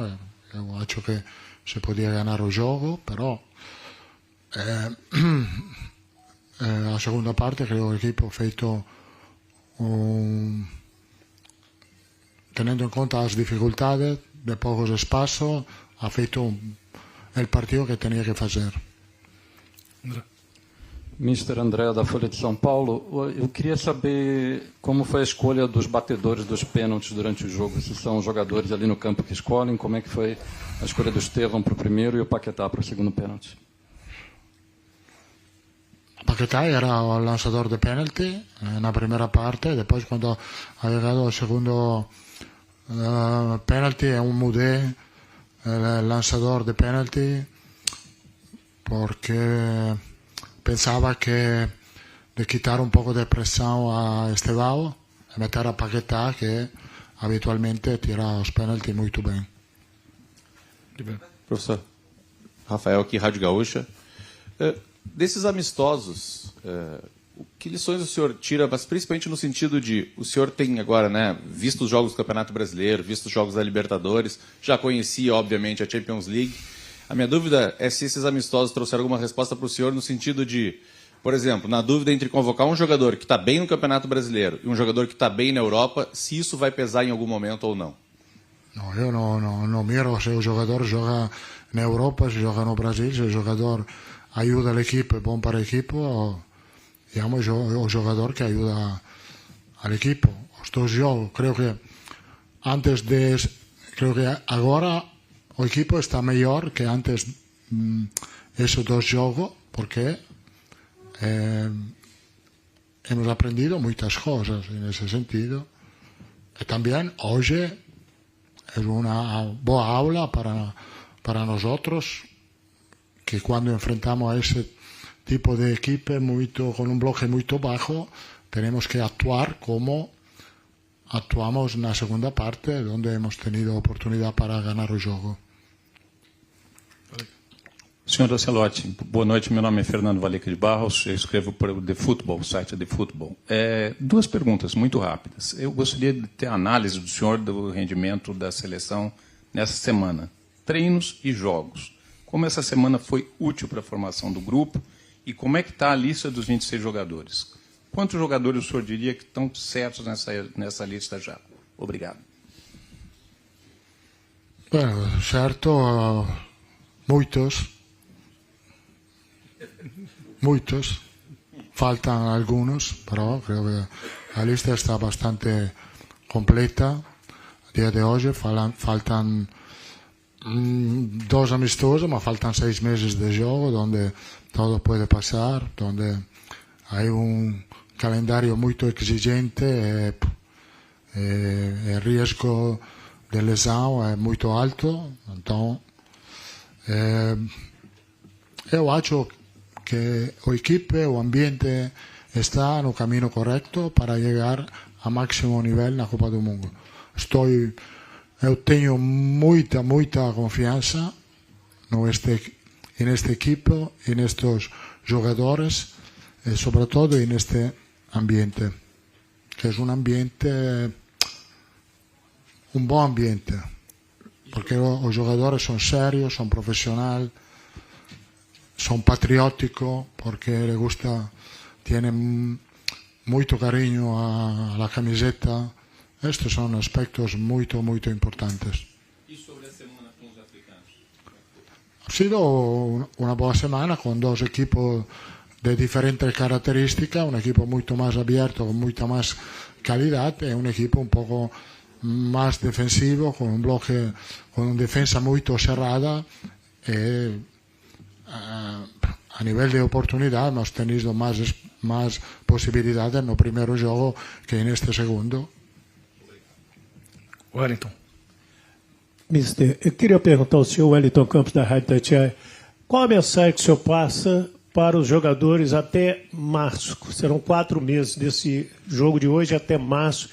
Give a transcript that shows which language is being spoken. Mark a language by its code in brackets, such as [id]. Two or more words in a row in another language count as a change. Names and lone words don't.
[es] Ha hecho que se podía ganar el juego, pero la segunda parte creo que el equipo ha feito teniendo en cuenta las dificultades de pocos espacios, ha feito el partido que tenía que hacer. [pt] Mister André, da Folha de São Paulo, eu queria saber como foi a escolha dos batedores dos pênaltis durante o jogo. Se são os jogadores ali no campo que escolhem, como é que foi a escolha do Estevão para o primeiro e o Paquetá para o segundo pênalti? [es] Paquetá era el lanzador de penalti en la primera parte, después cuando ha llegado el segundo penalti mudé el lanzador de penalti porque pensaba que de quitar un poco de presión a Estevão y meter a Paquetá, que habitualmente tira los penaltis muy bien. [pt] Professor Rafael aqui, Rádio Gaúcha. Desses amistosos, que lições o senhor tira, mas principalmente no sentido de, o senhor tem agora, né, visto os jogos do Campeonato Brasileiro, visto os jogos da Libertadores, já conhecia, obviamente, a Champions League. A minha dúvida é se esses amistosos trouxeram alguma resposta para o senhor no sentido de, por exemplo, na dúvida entre convocar um jogador que está bem no Campeonato Brasileiro e um jogador que está bem na Europa, se isso vai pesar em algum momento ou não. Não, eu não miro se o jogador joga na Europa, se joga no Brasil, se o jogador ajuda a equipe, é bom para a equipe, digamos, o jogador que ajuda [es] al equipo. [pt] Os dois jogos, [es] creo que [pt] agora o equipo está [es] mejor que antes esos dos jogos, porque hemos aprendido muchas cosas en ese sentido. Y también hoy es una buena aula para nosotros, que cuando enfrentamos a ese tipo de equipo con un bloque muy bajo, tenemos que actuar como actuamos en la segunda parte, donde hemos tenido oportunidad para ganar el juego. [pt] Senhor Ancelotti, boa noite. Meu nome é Fernando Valica de Barros, eu escrevo para o The Football, o site The Football. Duas perguntas muito rápidas. Eu gostaria de ter a análise do senhor do rendimento da seleção nessa semana. Treinos e jogos. Como essa semana foi útil para a formação do grupo e como é que está a lista dos 26 jogadores? Quantos jogadores o senhor diria que estão certos nessa lista já? Obrigado. Bueno, certo, muitos. [es] Faltan algunos, pero creo que la lista está bastante completa. A día de hoy faltan 2 amistosos, pero faltan 6 meses de juego donde todo puede pasar, donde hay un calendario muy exigente, el riesgo de lesión es muy alto. Entonces, yo [pt] acho que o equipo, o ambiente está no camino correcto [es] para llegar a máximo nivel [pt] na Copa do Mundo. Eu tenho muita confiança neste equipo, nestes jogadores e sobretudo neste ambiente, que é um bom ambiente. porque os jogadores [es] son serios, son profesional, son patrióticos, porque le gusta, tienen moito cariño a la camiseta. Estes son aspectos moito importantes. [pt] E sobre a semana com os africanos? [es] Ha sido una buena semana con dos equipos de diferentes características, un equipo mucho más abierto, con mucha más calidad, y un equipo un poco más defensivo, con un bloque, con una defensa muy cerrada. A nivel de oportunidad hemos tenido más posibilidades [pt] no primeiro jogo que neste segundo. Wellington. Mister, eu queria perguntar ao senhor Wellington Campos da Rádio Itatiaia, qual a mensagem que o senhor passa para os jogadores até março? Serão 4 meses desse jogo de hoje até março.